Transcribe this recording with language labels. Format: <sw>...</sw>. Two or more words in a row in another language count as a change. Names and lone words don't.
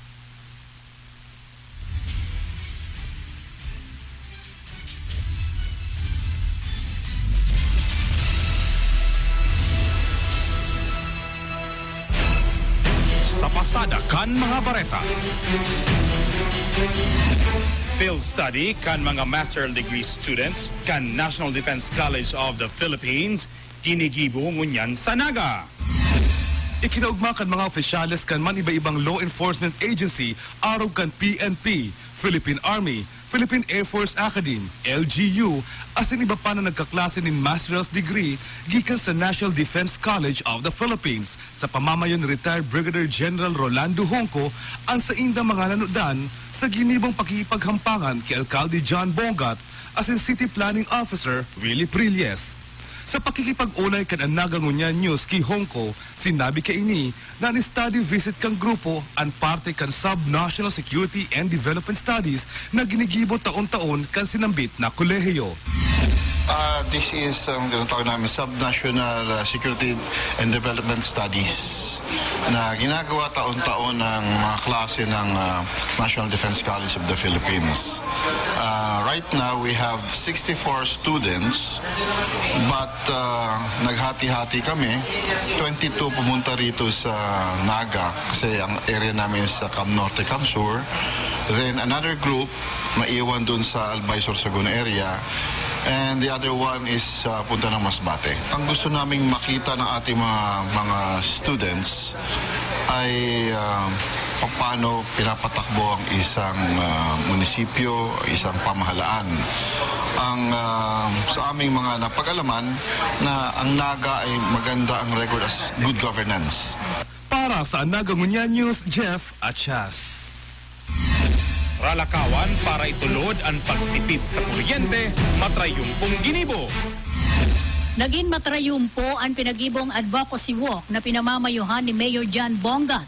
<bik>Pasada kan mga bareta.</bik> <en>Field study</en> <bik>kan mga</bik> <en>master degree students</en> <bik>kan National Defense College of the Philippines ginigibo ngunyan sa Naga. Ikinaugma kan mga opisyales kan man iba-ibang</bik> <en>law enforcement agency</en> <bik>araw kan PNP, Philippine Army, Philippine Air Force Academy, LGU, asin iba pa na nagkaklase ng</bik> <en>master's degree</en> <bik>gikan sa National Defense College of the Philippines sa pamamayon ni retired Brigadier General Rolando Honco ang sa indang mga nanodan sa ginibong pakikipaghampangan kay Alcalde John Bongat asin City Planning Officer Willie Prilles. Sa pakikipag-ulay kan Anagang Ngunyan News kay Honco, sinabi kay ini na ni-</bik> <en>study visit</en> <bik>kang grupo ang parte kan Sub-National Security and Development Studies na ginigibo taon-taon kan sinambit na kolehiyo.</bik> <en>This is</en> <tl>ang tinatawag namin Sub-National Security and Development Studies na ginagawa taon-taon ng mga klase ng National Defense College of the Philippines.</tl> <en>Right now, we have 64 students, but</en> <tl>naghati-hati kami. 22 pumunta rito sa Naga kasi ang area namin is sa Cam Norte, Cam Sur.</tl> <en>Then another group,</en> <tl>maiwan dun sa Albay, Sorsogon area.</tl> <en>And the other one is</en> <tl>punta ng Masbate. Ang gusto naming makita ng ating mga students ay paano pinapatakbo ang isang munisipyo, isang pamahalaan. Sa aming mga napag-alaman na ang Naga ay maganda ang record</tl> <en>as good governance.</en> <bik>Para sa Anagang Ngunyan News, Jeff Achas. Ralakawan para itulod ang pagtipid sa kuryente, matrayumpong ginibo. Naging matrayumpo ang pinagibong</bik> <en>advocacy walk</en> <bik>na pinamamayuhan ni Mayor John Bongat.</bik>